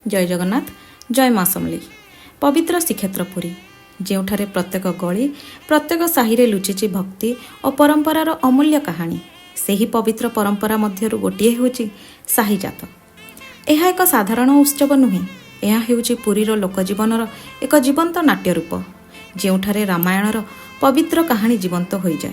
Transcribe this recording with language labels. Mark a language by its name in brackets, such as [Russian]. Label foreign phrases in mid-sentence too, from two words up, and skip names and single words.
[Odia] ଜୟ ଜଗନ୍ନାଥ ଜୟ ମାଁ ସମଲୀ। ପବିତ୍ର ଶ୍ରୀକ୍ଷେତ୍ର ପୁରୀ ଯେଉଁଠାରେ ପ୍ରତ୍ୟେକ ଗଳି ପ୍ରତ୍ୟେକ ସାହିରେ ଲୁଚିଛି ଭକ୍ତି ଓ ପରମ୍ପରାର ଅମୂଲ୍ୟ କାହାଣୀ। ସେହି ପବିତ୍ର ପରମ୍ପରା ମଧ୍ୟରୁ ଗୋଟିଏ ହେଉଛି ସାହି ଜାତ। ଏହା ଏକ ସାଧାରଣ ଉତ୍ସବ ନୁହେଁ, ଏହା ହେଉଛି ପୁରୀର ଲୋକଜୀବନର ଏକ ଜୀବନ୍ତ ନାଟ୍ୟ ରୂପ, ଯେଉଁଠାରେ ରାମାୟଣର ପବିତ୍ର କାହାଣୀ ଜୀବନ୍ତ ହୋଇଯାଏ।